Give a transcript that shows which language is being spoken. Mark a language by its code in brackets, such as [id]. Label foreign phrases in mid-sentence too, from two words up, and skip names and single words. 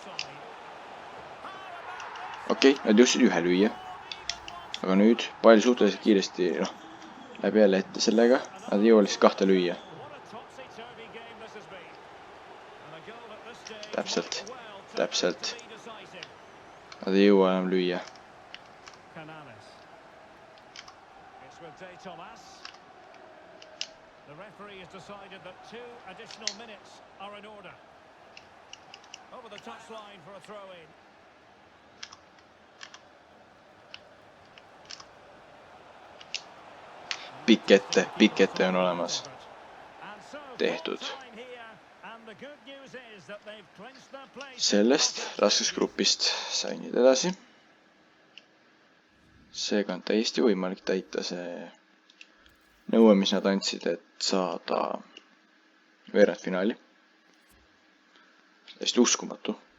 [et] Okei, nad jõudsid ühe lüüa. Aga nüüd pall suhteliselt kiiresti läheb jälle ette sellega. Nad ei jõua lihtsalt kahte lüüa. Täpselt. Nad ei jõua enam lüüa. [en] The referee has decided that 2 additional minutes are in order. Over the touchline for a throw-in. [et] Pikk ette on olemas. Tehtud. Sellest raskest grupist sain nüüd edasi. Seega on täiesti võimalik täita see nõue, mis nad andsid, et saada veerandfinaali. Täiesti uskumatu.